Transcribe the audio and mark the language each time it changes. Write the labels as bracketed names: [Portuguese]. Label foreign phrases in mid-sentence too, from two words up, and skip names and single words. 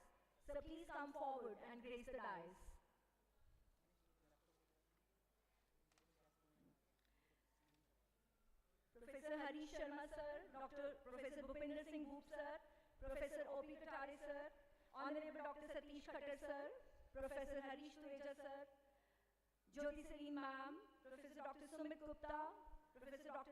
[English] So please come forward and grace the dais. Professor Harish Sharma sir, Professor Bhupinder Singh Bhoop sir, Professor O.P. Katare sir, Honorable Dr. Satish Khattar sir, Professor Harish Tureja sir, Jyoti Saleen ma'am, Professor Dr. Sumit Gupta, Professor Dr.